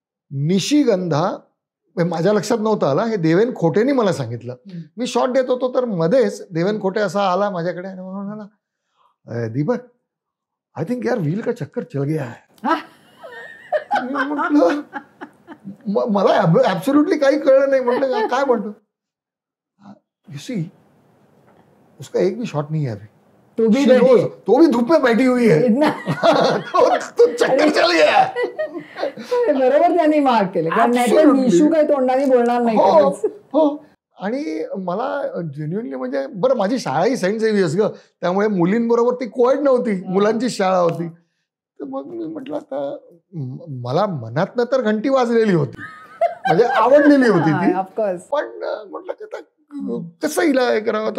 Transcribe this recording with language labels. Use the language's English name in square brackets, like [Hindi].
[Marathi] निशिगंधा, माझ्या लक्षात नव्हतं आला, हे देवेन खोटेनी मला सांगितलं. मी शॉट देत होतो तर मध्येच देवेन खोटे असा आला माझ्याकडे आणि म्हणाला दीपक [English] I think [Marathi] यार [Hindi] व्हील का चक्कर चल गया है. [Marathi] म्हटलं मला ऍब्सोल्युटली काही कळलं नाही. म्हटलं काय म्हणतो. [English] you see [Hindi] उसका एक भी शॉट नहीं है अभी, तो भी धूप में बैठी हुई है. तो चक्कर चल गया. [Marathi] बरोबर त्यांनी मार्क केलं, कारण नाहीतर निशू काही तोंडाने बोलणार नाही. हो. आणि मला जेन्युअनली म्हणजे बरं, माझी शाळाही सेंट झेवियर्स ग, त्यामुळे मुलींबरोबर ती कोएड नव्हती, मुलांची शाळा होती. तर मग मी म्हटलं आता मला मनातनं तर घंटी वाजलेली होती, म्हणजे आवडलेली होती ती, पण म्हटलं की आता कसं हिला हे करावं.